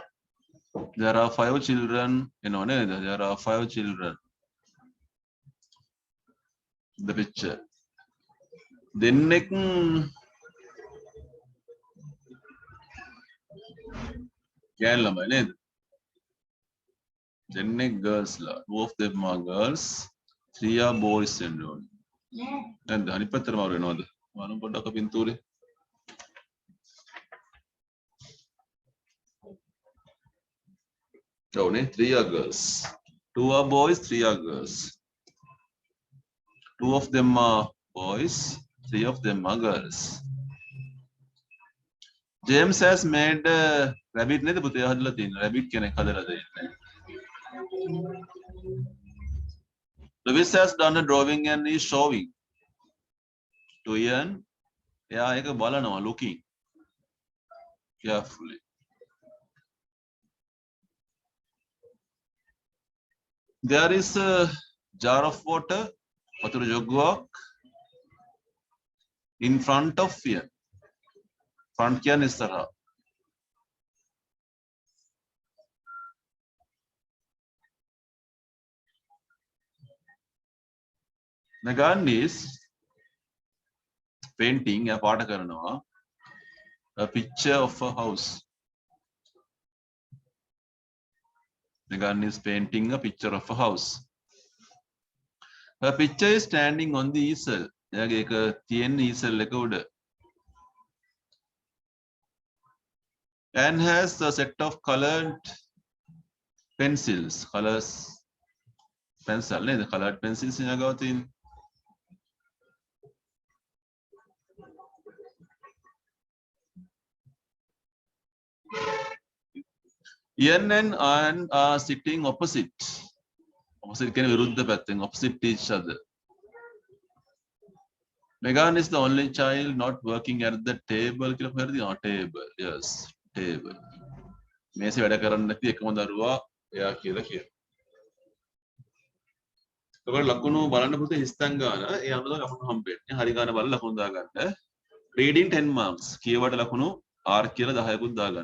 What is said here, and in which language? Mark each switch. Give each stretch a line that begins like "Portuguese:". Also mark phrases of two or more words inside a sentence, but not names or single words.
English: There are 5 children
Sinhala: එනව නේද?
English: There are 5 children. The picture.
Sinhala: දෙන්නෙක් ගෑන් ළමයි නේද? දෙන්නේ girls ලා.
English: Two of them are girls, three are boys and all.
Sinhala: නැද්ද? අනිත් පැත්තට මාරු වෙනවද? මම පොඩ්ඩක් පින්තූරේ. ඔව්නේ,
English: three are girls. Two are boys, three are girls. Two of them are boys, three of them are girls. James has made a rabbit
Sinhala: නේද පුතේ හදලා තියෙනවා. rabbit කෙනෙක් හදලා දෙන්නේ.
English: Lewis has done a drawing and is showing to Ian.
Sinhala: එයා ඒක බලනවා
English: looking carefully. There is a jar of water,
Sinhala: වතුර ජොග්ගුවක්
English: in front of Ian.
Sinhala: Front කියන්නේ ඉස්සරහා.
English: Megan is painting a
Sinhala: පාට කරනවා
English: a picture of a house. Megan is painting a picture of a house. Her picture is standing on the easel.
Sinhala: එයාගේ එක තියෙන easel එක උඩ.
English: And has a set of colored pencils. Colors pencil නේද? Colored pencils
Sinhala: එයාගාව තියෙන.
English: Ian and Anne are sitting opposite.
Sinhala: Opposite කියන්නේ විරුද්ධ පැත්තෙන්.
English: Opposite each other. Megan is the only child not working at the table.
Sinhala: කියලා හරිද? Table.
English: Yes, table.
Sinhala: මේසෙ වැඩ කරන්නේ නැති එකම දරුවා එයා කියලා කියනවා. ඔයාලා ලකුණු බලන්න පුතේ හිස්තන් ගාන ඒ අනුව ලකුණු හම්බෙන්නේ. හරි ගාන බලලා ලකුණු දාගන්න.
English: Reading 10 marks.
Sinhala: කියවට ලකුණු R කියලා 10කුත් දාගන්න.